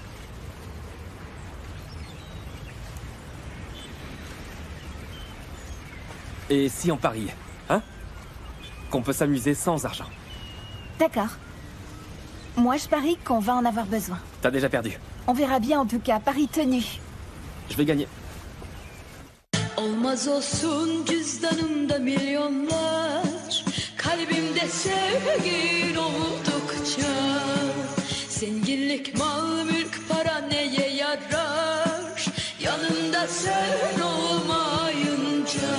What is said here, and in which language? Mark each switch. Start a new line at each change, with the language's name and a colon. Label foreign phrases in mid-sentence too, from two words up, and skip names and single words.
French: Et si on pariait, hein? Qu'on peut s'amuser sans argent. D'accord. Moi, je parie qu'on va en avoir besoin. T'as déjà perdu. On verra bien en tout cas. Pari tenu. Je vais gagner.
Turkish: Olmaz olsun cüzdanımda milyonlar, kalbimde sevgin oldukça. Zenginlik, mal, mülk, para neye yarar? Yanında sen olmayınca.